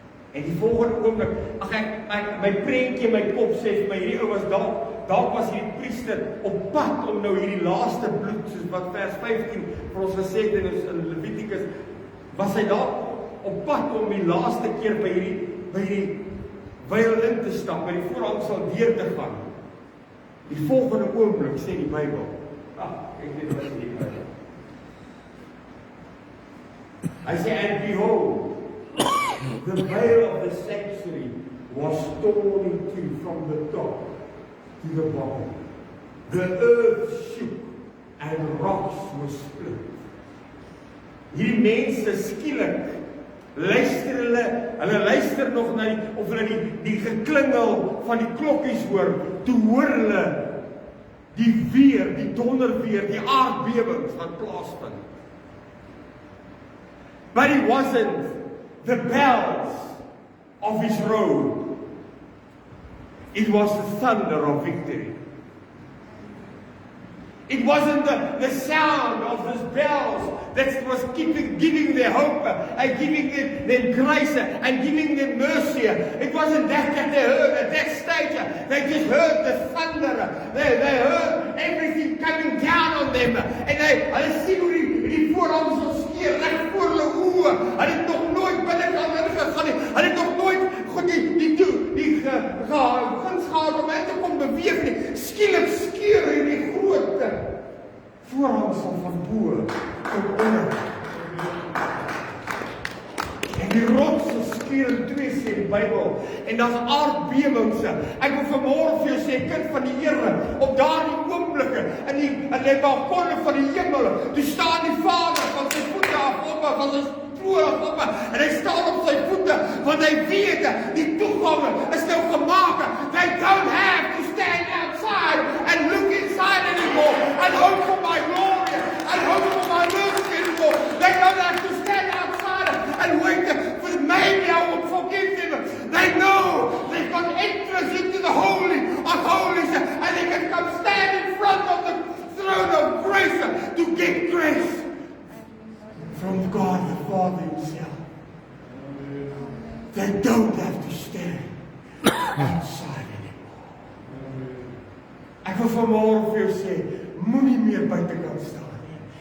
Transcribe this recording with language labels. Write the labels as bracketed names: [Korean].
[Afrikaans] En die volgende oomblik, my prentjie in my kop sê vir my, hierdie ou was dalk was hierdie priester op pad om nou hierdie laaste bloed, soos wat vers 15 vir ons gesê het in Levitikus, was hy dalk op pad om die laaste keer by hierdie wyl in te stap, by die voorhang sal deur te gaan. Die volgende oomblik sê die Bybel, ek weet wat die Bybel. Hy sê, [English] and behold, the veil of the sanctuary was torn in two from the top to the bottom. The earth shook and rocks were split. [Afrikaans] Hierdie mense skielik luister hulle luister nog na die geklingel van die klokkies hoor, toe hoor hulle die weer, die donderweer, die aardbewings wat plaasvind. [English] But it wasn't the bells of his road. It was the thunder of victory. It wasn't the sound of those bells that was giving them hope and giving them grace and giving them mercy. It wasn't that they heard at that stage. They just heard the thunder. They heard everything coming down on them. [Afrikaans] En hulle sien hoe die voorhang sal skeer reg voor hulle oë. Hulle het nog nooit binnekant ingegaan nie. Hulle het nog nooit die guns gehad om in te kom beweeg nie. Skielik skeer hierdie groot voorhangsel van bo tot onder. En die rotse skeer in twee, sê die Bybel. En daar's aardbewings. Ek wil vanmôre vir jou sê, kind van die Here, op daardie oomblikke in die balkonne van die hemel, toe staan die Vader van sy voete af op, van sy troon op, en hy staan op sy voete, want hy weet, die toegang is nou gemaak. [English] They don't have to stand outside and look inside anymore, and hope for my glory, and hope for my mercy anymore. They don't have to stand outside and wait for maybe I will forgive them. They know they've got entrance into the Holy of Holies, and they can come stand in front of the throne of grace to get grace from God the Father himself. They don't have to stand outside anymore. [Afrikaans] Ek wil vanmôre vir jou sê, moenie meer buitekant staan nie.